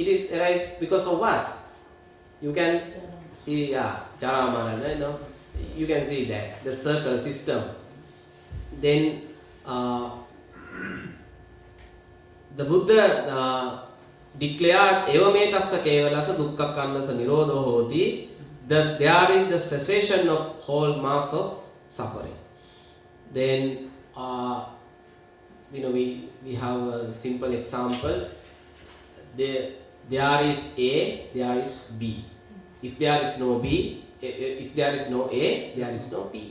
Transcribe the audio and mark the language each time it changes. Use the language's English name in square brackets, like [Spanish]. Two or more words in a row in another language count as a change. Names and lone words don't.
[English] it is arise because of what? You can see, Charamarana, you know, you can see that, the circle system. Then the Buddha declared [Pali] Evame tassa kevalasa dukkha kandasa nirodho hoti. [English] Thus there is the cessation of whole mass of suffering. Then we have a simple example. There is A, there is B. If there is no B, if there is no A, there is no B.